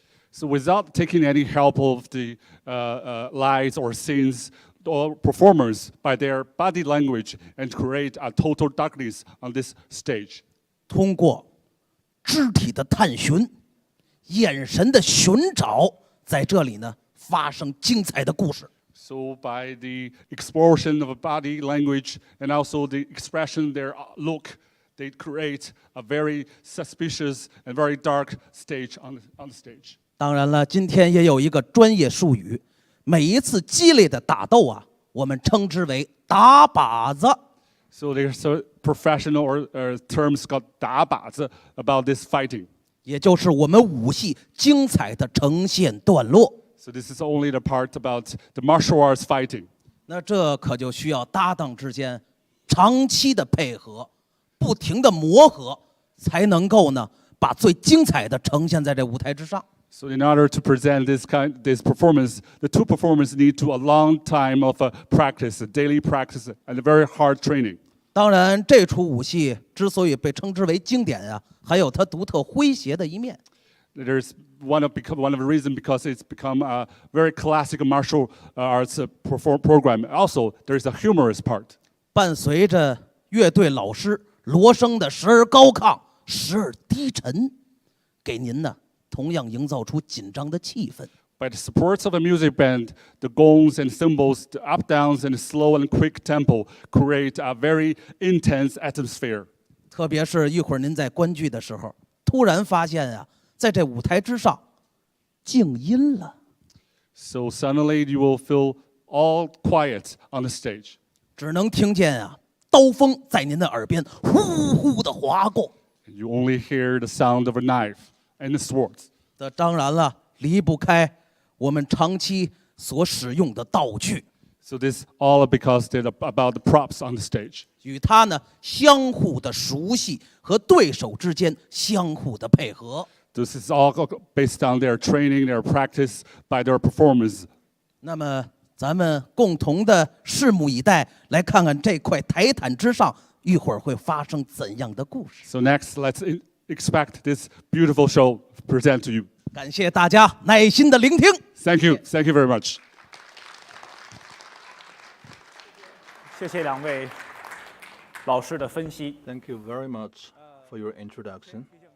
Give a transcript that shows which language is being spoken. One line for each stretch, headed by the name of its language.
English: So without taking any help of the lights or scenes or performers by their body language and create a total darkness on this stage.
Chinese: 通过肢体的探寻、眼神的寻找，在这里呢发生精彩的故事。
English: So by the explosion of body language and also the expression, their look, they create a very suspicious and very dark stage on the stage.
Chinese: 当然了，今天也有一个专业术语，每一次激烈的打斗啊，我们称之为打靶子。
English: So there's a professional or terms called 打靶子 about this fighting.
Chinese: 也就是我们武戏精彩的呈现段落。
English: So this is only the part about the martial arts fighting.
Chinese: 那这可就需要搭档之间长期的配合，不停的磨合，才能够呢把最精彩的呈现在这舞台之上。
English: So in order to present this performance, the two performers need to a long time of practice, a daily practice, and a very hard training.
Chinese: 当然，这出武戏之所以被称之为经典啊，还有它独特诙谐的一面。
English: There's one of the reasons because it's become a very classic martial arts program. Also, there's a humorous part.
Chinese: 伴随着乐队老师罗生的时而高亢，时而低沉，给您呢同样营造出紧张的气氛。
English: By the support of a music band, the gongs and cymbals, the up downs and the slow and quick tempo create a very intense atmosphere.
Chinese: 特别是一会儿您在观剧的时候，突然发现啊，在这舞台之上静音了。
English: So suddenly you will feel all quiet on the stage.
Chinese: 只能听见啊刀锋在您的耳边呼呼地划过。
English: You only hear the sound of a knife and the swords.
Chinese: 这当然了，离不开我们长期所使用的道具。
English: So this all because they're about the props on the stage.
Chinese: 与它呢相互的熟悉和对手之间相互的配合。
English: This is all based on their training, their practice, by their performance.
Chinese: 那么咱们共同的拭目以待，来看看这块台毯之上一会儿会发生怎样的故事。
English: So next, let's expect this beautiful show present to you.
Chinese: 感谢大家耐心的聆听。
English: Thank you very much.
Chinese: 谢谢两位老师的分析。
English: Thank you very much for your introduction.